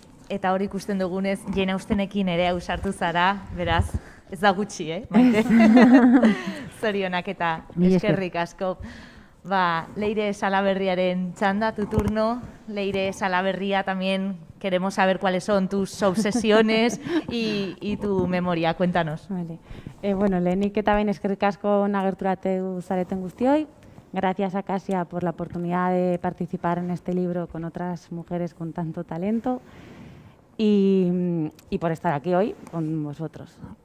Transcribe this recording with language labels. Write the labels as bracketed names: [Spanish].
[Basque] Eta hori ikusten dugunez, Jane Austenekin ere ausartu zara, beraz, ez da gutxi, Maite? Zorionak eta eskerrik asko. Leire Salaberriaren txanda, [Spanish] tu turno. Leire Salaberria, también queremos saber cuáles son tus obsesiones y tu memoria. Cuéntanos. Vale. [Basque] Bueno, lehenik eta behin eskerrik asko nagerturatu zareten guztioi. [Spanish] Gracias a Casia por la oportunidad de participar en este libro con otras mujeres con tanto talento y por estar aquí hoy con vosotros.